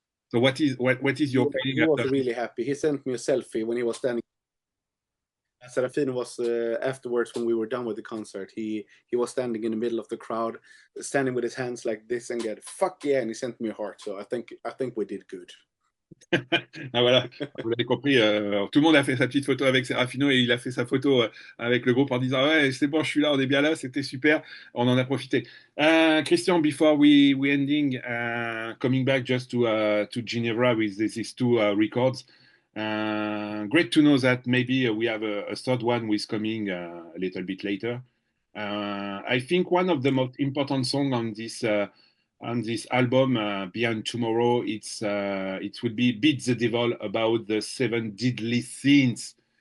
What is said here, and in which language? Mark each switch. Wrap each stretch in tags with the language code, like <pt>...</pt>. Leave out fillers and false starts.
<en>So what is your feeling? He was really happy. He sent me a selfie when he was standing. Serafino was afterwards, when we were done with the concert. He was standing in the middle of the crowd, standing with his hands like this, and get fuck yeah, and he sent me a heart. So I think we did good.</en> <fr>Ah voilà, vous l'avez compris, tout le monde a fait sa petite photo avec Serafino, et il a fait sa photo avec le groupe en disant ouais, c'est bon, je suis là, on est bien là, c'était super, on en a profité.</fr> <en>Kristian, before we ending, coming back just to Ginevra with these 2 records, great to know that maybe we have a third one with coming a little bit later. I think one of the most important songs on this album, Beyond Tomorrow, it will be Beat the Devil, about the 7 deadly sins.</en>